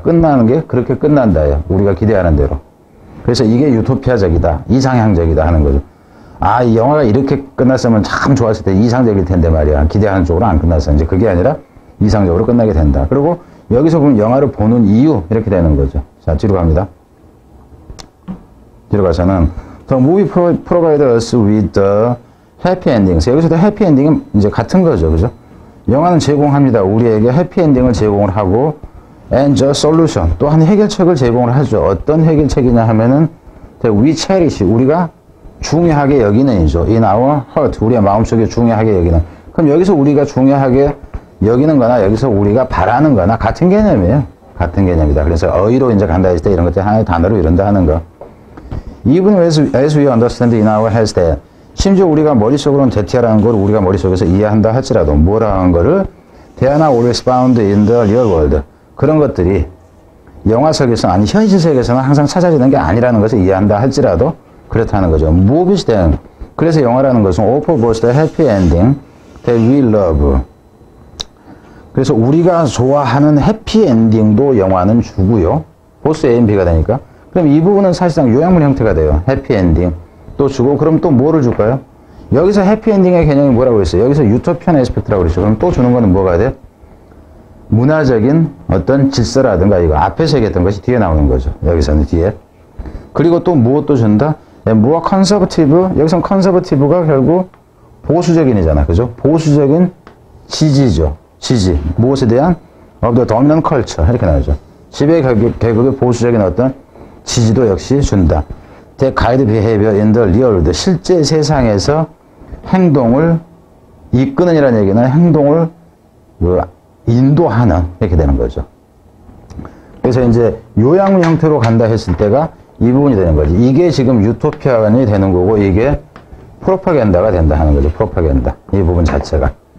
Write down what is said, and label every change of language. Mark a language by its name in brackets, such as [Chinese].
[Korean] 끝나는 게 그렇게 끝난다예요. 우리가 기대하는 대로. 그래서 이게 유토피아적이다. 이상향적이다 하는 거죠. 이 영화가 이렇게 끝났으면 참 좋았을 때 이상적일 텐데 말이야. 기대하는 쪽으로 안 끝났어. 이제 그게 아니라 이상적으로 끝나게 된다. 그리고 여기서 보면 영화를 보는 이유 이렇게 되는 거죠. 자, 뒤로 갑니다. 뒤로 가서는 [English] The movie provides us with the happy endings. [Korean] 여기서도 해피 엔딩은 이제 같은 거죠. 그죠? 영화는 제공합니다. 우리에게 해피 엔딩을 제공을 하고 [English] and the solution. [Korean] 또한 해결책을 제공을 하죠. 어떤 해결책이냐 하면은 [English] we cherish. [Korean] 우리가 중요하게 여기는 이죠. [English] in our heart. [Korean] 우리의 마음속에 중요하게 여기는. 그럼 여기서 우리가 중요하게 여기는 거나 여기서 우리가 바라는 거나 같은 개념이에요. 같은 개념이다. 그래서 어휘로 이제 간다 했을 때 이런 것들 하나의 단어로 이런다 하는 거. [English] Even as we understand in our heads that [Korean] 심지어 우리가 머릿속으로는 대티아라는 걸 우리가 머릿속에서 이해한다 할지라도 뭐라는 거를 [English] they are not always found in the real world. [Korean] 그런 것들이 영화 속에서 아니 현실 세계에서는 항상 찾아지는 게 아니라는 것을 이해한다 할지라도 그렇다는 거죠. [English] Movies then. [Korean] 그래서 영화라는 것은 [English] offer both the happy ending that we love. [Korean] 그래서 우리가 좋아하는 해피 엔딩도 영화는 주고요. 보스 A, B가 되니까. 그럼 이 부분은 사실상 요약문 형태가 돼요. 해피 엔딩. 또 주고, 그럼 또 뭐를 줄까요? 여기서 해피엔딩의 개념이 뭐라고 했어요? 여기서 유토피안 에스펙트라고 그랬죠. 그럼 또 주는 거는 뭐가 돼? 문화적인 어떤 질서라든가, 이거 앞에서 얘기했던 것이 뒤에 나오는 거죠. 여기서는 뒤에. 그리고 또 무엇도 준다? 무엇 컨서버티브, 여기서는 컨서버티브가 결국 보수적인이잖아. 그죠? 보수적인 지지죠. 지지. 무엇에 대한? [English] of the dominant culture. [Korean] 이렇게 나오죠. 지배 계급의 보수적인 어떤 지지도 역시 준다. [English] The guide behavior in the real world. [Korean] 실제 세상에서 행동을 이끄는이라는 얘기는 행동을 인도하는, 이렇게 되는 거죠. 그래서 이제 요양문 형태로 간다 했을 때가 이 부분이 되는 거지. 이게 지금 유토피아가 되는 거고, 이게 프로파간다가 된다 하는 거죠. 프로파간다. 이 부분 자체가.